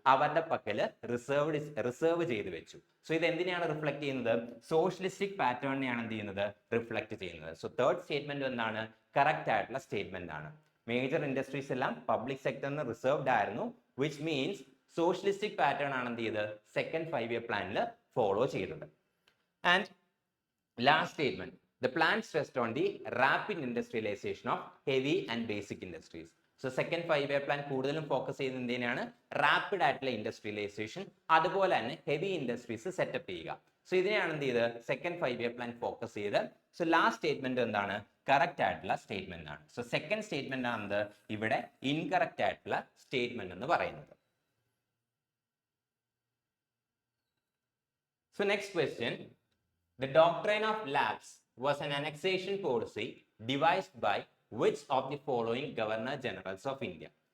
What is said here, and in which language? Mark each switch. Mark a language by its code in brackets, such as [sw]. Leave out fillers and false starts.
[ml] അവരുടെ പക്കല് റിസർവ് ചെയ്ത് വെച്ചു. സോ ഇത് എന്തിനെയാണ് റിഫ്ലക്ട് ചെയ്യുന്നത്? സോഷ്യലിസ്റ്റിക് പാറ്റേണിനെയാണ് എന്ത് ചെയ്യുന്നത്? റിഫ്ലക്ട് ചെയ്യുന്നത്. സോ തേർഡ് സ്റ്റേറ്റ്മെന്റ് എന്താണ്? കറക്റ്റ് ആയിട്ടുള്ള സ്റ്റേറ്റ്മെന്റ് ആണ്. മേജർ ഇൻഡസ്ട്രീസ് എല്ലാം പബ്ലിക് സെക്ടറിന് റിസർവ്ഡ് ആയിരുന്നു, [en] which means [ml] സോഷ്യലിസ്റ്റിക് പാറ്റേൺ ആണ് എന്ത് ചെയ്തത്? സെക്കൻഡ് 5-year പ്ലാനിൽ ഫോളോ ചെയ്തത്. [en] And last statement, the plan stressed on the rapid industrialization of heavy and basic industries. [ml] So second 5-year plan കൂടുതലും focus ചെയ്യുന്നത് എന്തിനാണ്? റാപ്പിഡ് ആയിട്ടുള്ള ഇൻഡസ്ട്രിയലൈസേഷൻ, അതുപോലെ തന്നെ ഹെവി ഇൻഡസ്ട്രീസ് സെറ്റപ്പ് ചെയ്യുക. സോ ഇതിനെയാണ് എന്ത് ചെയ്ത്? സെക്കൻഡ് 5-year പ്ലാൻ ഫോക്കസ് ചെയ്ത്. സോ ലാസ്റ്റ് സ്റ്റേറ്റ്മെന്റ് എന്താണ്? കറക്റ്റ് ആയിട്ടുള്ള സ്റ്റേറ്റ്മെന്റ് ആണ്. സോ സെക്കൻഡ് സ്റ്റേറ്റ്മെന്റ് ആണ് ഇവിടെ ഇൻകറക്റ്റ് ആയിട്ടുള്ള സ്റ്റേറ്റ്മെന്റ് എന്ന് പറയുന്നത്. [en] So next question, the doctrine of lapse was an annexation policy devised by which of the following governor generals of India?